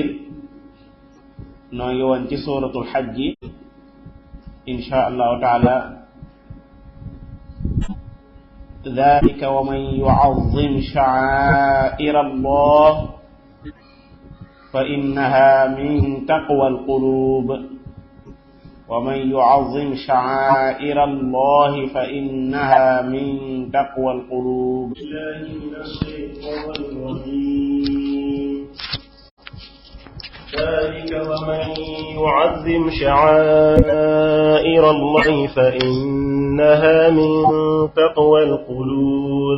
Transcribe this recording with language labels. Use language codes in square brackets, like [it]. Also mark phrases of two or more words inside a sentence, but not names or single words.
[wo] noo ngi woon ci [ar] سورة الحج إن شاء الله تعالى. ذلك ومن يعظم شعائر الله فإنها من تقوى القلوب. ومن يعظم شعائر الله فإنها من تقوى القلوب. بالله من الشيطان الرجيم. ذلك ومن يعظم شعائر الله فإنها من تقوى القلوب.